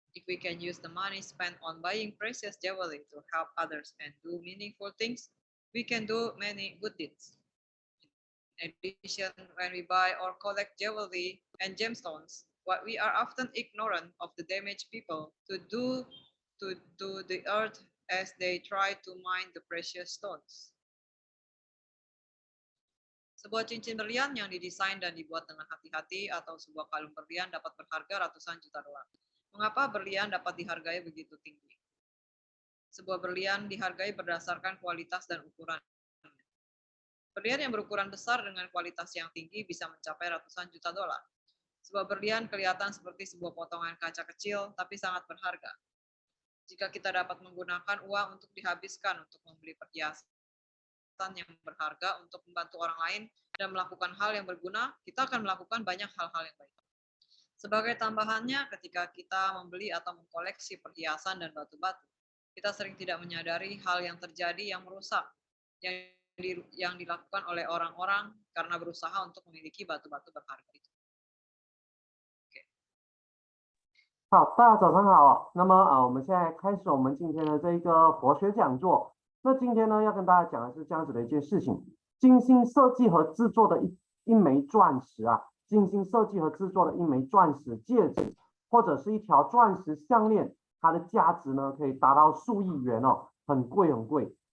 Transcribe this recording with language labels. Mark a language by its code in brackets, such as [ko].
[en] If we can use the money spent on buying precious jewelry to help others and do meaningful things, we can do many good deeds. In addition, when we buy or collect jewelry and gemstones, what we are often ignorant of the damage people do to the earth as they try to mine the precious stones. [id] Sebuah cincin berlian yang didesain dan dibuat dengan hati-hati atau sebuah kalung berlian dapat berharga ratusan juta dolar. Mengapa berlian dapat dihargai begitu tinggi? Sebuah berlian dihargai berdasarkan kualitas dan ukuran. Berlian yang berukuran besar dengan kualitas yang tinggi bisa mencapai ratusan juta dolar. Sebuah berlian kelihatan seperti sebuah potongan kaca kecil, tapi sangat berharga. Jika kita dapat menggunakan uang untuk dihabiskan untuk membeli perhiasan yang berharga untuk membantu orang lain dan melakukan hal yang berguna, kita akan melakukan banyak hal-hal yang baik. Sebagai tambahannya, ketika kita membeli atau mengkoleksi perhiasan dan batu-batu, kita sering tidak menyadari hal yang terjadi yang merusak, yang dilakukan oleh orang-orang karena berusaha untuk memiliki batu-batu berharga itu. [zh] 好，大家早上好。那么我们现在开始我们今天的这一个佛学讲座。那今天呢，要跟大家讲的是这样子的一件事情：精心设计和制作的一枚钻石啊，精心设计和制作的一枚钻石戒指，或者是一条钻石项链，它的价值呢可以达到数亿元哦，很贵很贵。